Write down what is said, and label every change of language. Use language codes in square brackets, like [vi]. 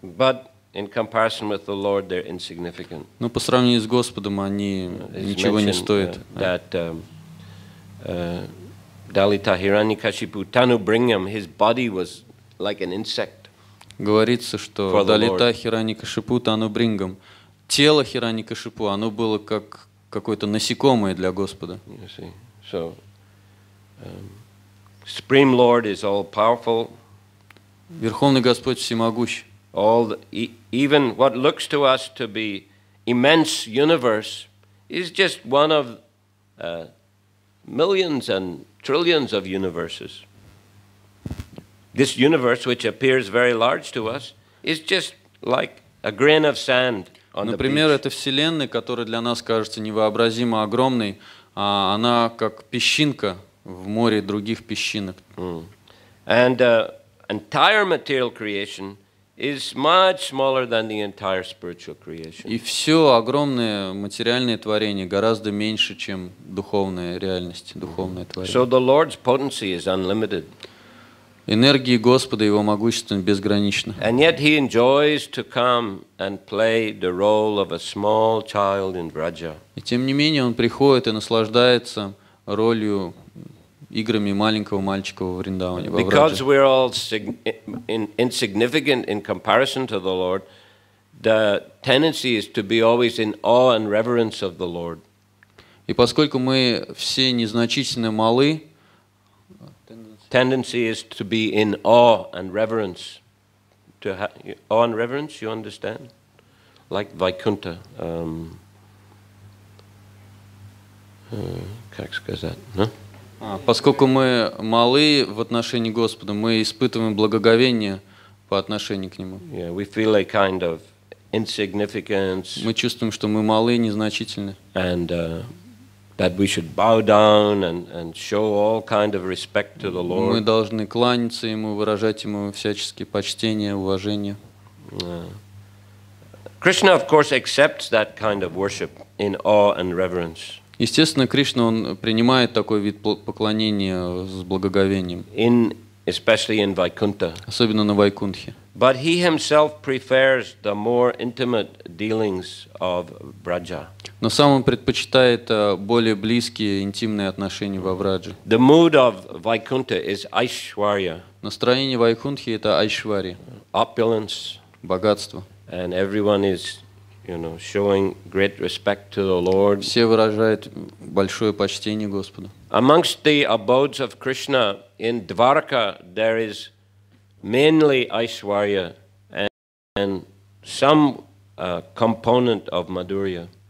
[en] But in comparison with the Lord, they're insignificant. [ru] Но по сравнению с Господом они ничего не стоят. [en] That Dalita Hiranyakashipu Tanubringyam, his body was like an insect. [ru] Говорится, что Далита Хираникашипу Танубрингам, тело Хираникашипу, оно было как какое-то насекомое для Господа. [en] So, Supreme Lord is all powerful. [ru] Верховный Господь всемогущ. [en] Even what looks to us to be immense universe is just one of millions and trillions of universes. This universe, which appears very large to us, is just like a grain of sand on the beach. [ru] Например, эта Вселенная, которая для нас кажется невообразимо огромной, она как песчинка в море других песчинок. [en] And entire material creation is much smaller than the entire spiritual creation. [ru] И все огромное материальное творение гораздо меньше, чем духовная реальность, духовное творение. [en] So the Lord's potency is unlimited. [ru] Энергии Господа, Его могущество безгранично. [en] And yet He enjoys to come and play the role of a small child in Vraja. [ru] И тем не менее Он приходит и наслаждается ролью, играми маленького мальчика во Вриндаване, во [en] Because [ru] Врадже. [en] we're all insignificant in comparison to the Lord, the tendency is to be always in awe and reverence of the Lord. [ru] И поскольку мы все незначительно малы, [en] Tendency is to be in awe and reverence. Awe and reverence, you understand? Like Vaikuntha. [ru] Как сказать? поскольку мы малы в отношении Господа, мы испытываем благоговение по отношению к Нему. [en] Yeah, we feel a kind of insignificance. [ru] Мы чувствуем, что мы малы, незначительны. [en] And that we should bow down and show all kind of respect to the Lord. [ru] Мы должны кланяться Ему, выражать Ему всяческие почтения, уважение. [en] Krishna, of course, accepts that kind of worship in awe and reverence. [ru] Естественно, Кришна, он принимает такой вид поклонения с благоговением. [en] Especially in Vaikuntha. [ru] Особенно на Вайкунтхе. [en] But he himself prefers the more intimate dealings of Vraja. [ru] Но сам он предпочитает более близкие, интимные отношения во Врадже. [en] The mood of Vaikuntha is Aishwarya. [ru] Настроение Вайкунтхи это Айшварья. [en] Opulence. [ru] Богатство. [en] And everyone is, showing great respect to the Lord. [ru] Все выражают большое почтение Господу. [en] Amongst the abodes of Krishna in Dwarka, there is mainly Aishwarya and some component of Madhurya.